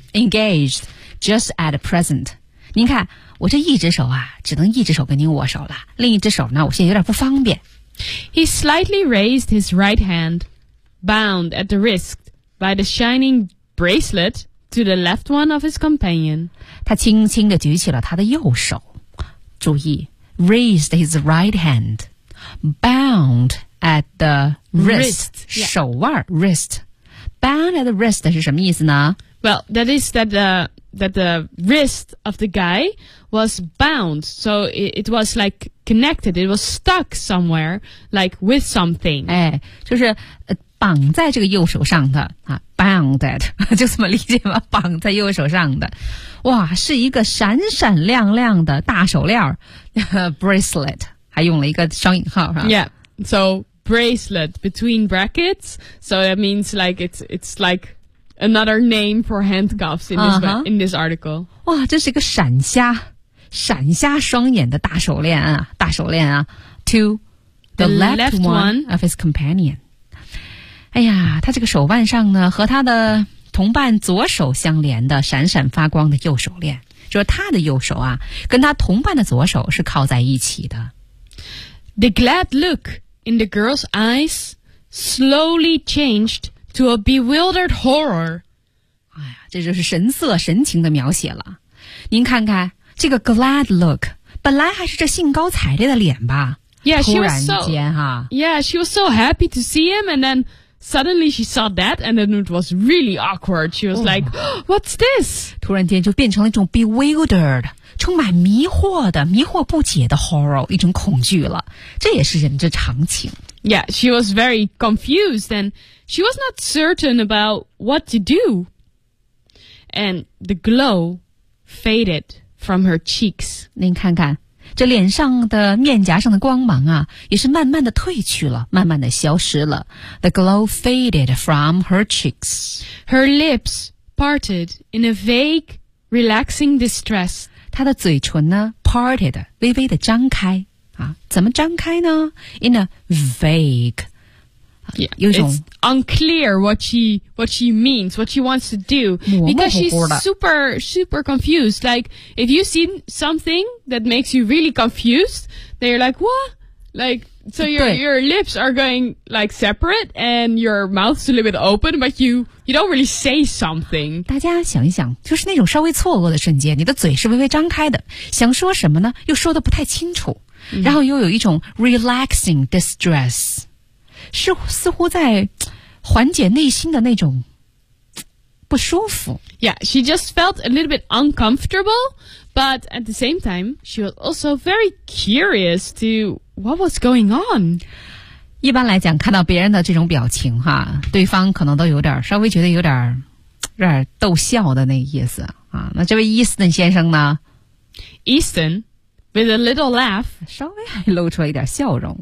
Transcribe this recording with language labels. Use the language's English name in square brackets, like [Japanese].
[English] Engaged just at present. [Chinese] 您看。我这一只手啊只能一只手跟您握手了另一只手呢我现在有点不方便。 [English] He slightly raised his right hand, bound at the wrist, by the shining bracelet to the left one of his companion. [Chinese] 他轻轻地举起了他的右手。注意 [English] raised his right hand, bound at the wrist, [Chinese] 手腕、 [English] yeah. wrist. Bound at the wrist [Chinese] 是什么意思呢？ [English] Well, that is that the wrist of the guy was bound, so it was like connected, it was stuck somewhere, like with something. [Chinese] 哎，就是、绑在这个右手上的、啊、bound at, 就这么理解吗？绑在右手上的。哇，是一个闪闪亮亮的大手链 bracelet, 还用了一个双引号。 [English] Yeah, so bracelet between brackets, so it means like it's like,Another name for handcuffs in this article. [Chinese] 哇，这是一个闪瞎，闪瞎双眼的大手链啊，大手链啊。 [English] To the left one of his companion. [Chinese] 哎呀，他这个手腕上呢，和他的同伴左手相连的闪闪发光的右手链，就是他的右手啊，跟他同伴的左手是靠在一起的。 [English] The glad look in the girl's eyes slowly changed. To a bewildered horror. [Chinese] 哎呀，这就是神色神情的描写了。您看看这个 glad look, 本来还是这兴高采烈的脸吧。 [English] Yeah, [Chinese] 突然间哈。 [English] Yeah, she was so happy to see him, and then suddenly she saw that, and then it was really awkward. She was like, what's this? [Chinese] 突然间就变成了一种 bewildered, 充满迷惑的、迷惑不解的 horror, 一种恐惧了。这也是人之常情。 [English] Yeah, she was very confused and she was not certain about what to do. And the glow faded from her cheeks. [Chinese] 您看看，这脸上的面颊上的光芒啊，也是慢慢的褪去了，慢慢的消失了。 [English] The glow faded from her cheeks. Her lips parted in a vague, relaxing distress. [Chinese] 她的嘴唇呢 ,parted, 微微的张开。啊、怎么张开呢 ? [English] In a vague. Yeah, it's unclear what she means, what she wants to do. Because she's super, super confused. Like, if you see something that makes you really confused, then you're like, what? Like, so your lips are going like separate and your mouth's a little bit open, but you don't really say something. [Chinese] 大家想一想，就是那种稍微错愕的瞬间，你的嘴是微微张开的，想说什么呢？又说的不太清楚。Mm-hmm. 然后又有一种 relaxing distress, 是似乎在缓解内心的那种不舒服。 [English] Yeah, she just felt a little bit uncomfortable, but at the same time, she was also very curious to what was going on. [Chinese] 一般来讲，看到别人的这种表情哈，对方可能都有点稍微觉得有点逗笑的那个意思啊。那这位 Easton 先生呢 [English] ？Easton。 With a little laugh, [Chinese] 稍微还露出了一点笑容